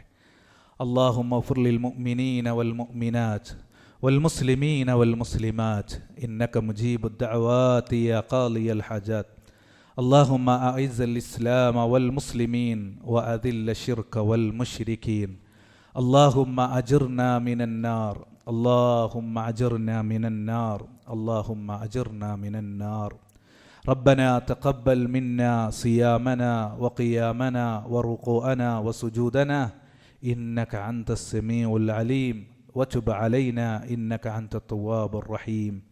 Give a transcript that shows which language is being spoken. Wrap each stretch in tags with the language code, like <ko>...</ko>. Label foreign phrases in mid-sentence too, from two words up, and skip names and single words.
<ar>اللهم اغفر للمؤمنين والمؤمنات والمسلمين والمسلمات إنك مجيب الدعوات يا قاضي الحاجات. اللهم أعز الإسلام والمسلمين وأذل الشرك والمشركين. اللهم أجرنا من النار، اللهم أجرنا من النار، اللهم أجرنا من النار. ربنا تقبل منا صيامنا وقيامنا وركوعنا وسجودنا إنك أنت السميع العليم وتب علينا إنك أنت التواب الرحيم.</ar>